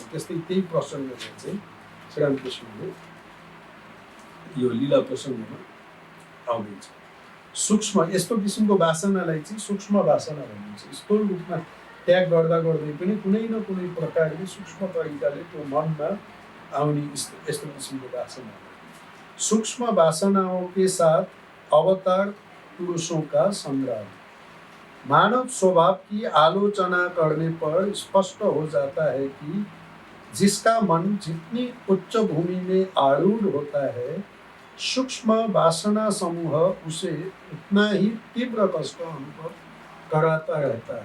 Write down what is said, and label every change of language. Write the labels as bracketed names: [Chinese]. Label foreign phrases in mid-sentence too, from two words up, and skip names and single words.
[Nepali] त्यस्तै त्यही प्रसङ्गमा चाहिँ श्रीरामकृष्णले यो लीला प्रसङ्गमा आउँदैछ। सूक्ष्म यस्तो किसिमको वासनालाई चाहिँ सूक्ष्म वासना भनिन्छ। स्थूल रूपमा त्याग गर्दा गर्दै पनि कुनै न कुनै प्रकारले सूक्ष्म तरिकाले त्यो मनमा आउने यस्तो किसिमको वासना। [Hindi] सूक्ष्म वासनाओं के साथ अवतार पुरुषों का संग्राम। मानव स्वभाव की आलोचना करने पर स्पष्ट हो जाता है कि जिसका मन जितनी उच्च भूमि में आरूढ़ होता है, सूक्ष्म वासना समूह उसे उतना ही तीव्र कष्ट अनुभव कराता रहता है।